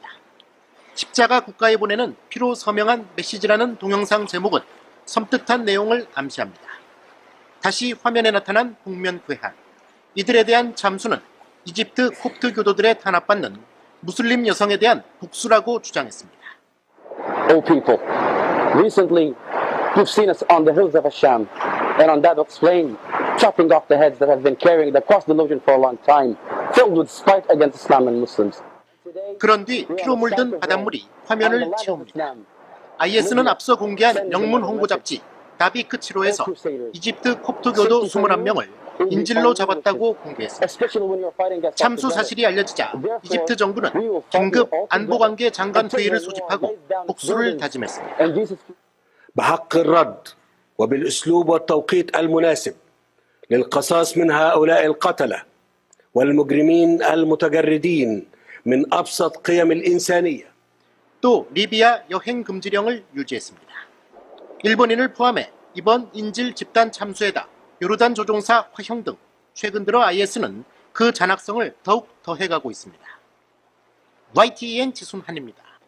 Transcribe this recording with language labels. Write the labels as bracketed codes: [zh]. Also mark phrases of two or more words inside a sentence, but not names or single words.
[ko] 십자가 국가에 보내는 피로 서명한 메시지라는 동영상 제목은 섬뜩한 내용을 암시합니다. 다시 화면에 나타난 복면 괴한. 이들에 대한 잠수는 이집트 콥트 교도들에 탄압받는 무슬림 여성에 대한 복수라고 주장했습니다. [en] All people, recently you've seen us on the hills of Asham and on Dadoq's plain, chopping off the heads that have been carrying the cross delusion for a long time, filled with spite against Islam and Muslims. [ko] 그런 뒤 피로 물든 바닷물이 화면을 채웁니다. IS는 앞서 공개한 영문 홍보 잡지 다비크치로에서 이집트 콥트 교도 21명을 인질로 잡았다고 공개했습니다. 참수 사실이 알려지자 이집트 정부는 긴급 안보관계 장관 회의를 소집하고 복수를 다짐했습니다. [ar] بحق الرد وبالأسلوب والتوقيت المناسب للقصاص من هؤلاء القتلة والمجرمين المتجردين من أبسط قيم الإنسانية. [ko] 또 리비아 여행 금지령을 유지했습니다. 일본인을 포함해 이번 인질 집단 참수에다 요르단 조종사 화형 등 최근 들어 IS는 그 잔악성을 더욱 더해가고 있습니다. YTN 지순환입니다.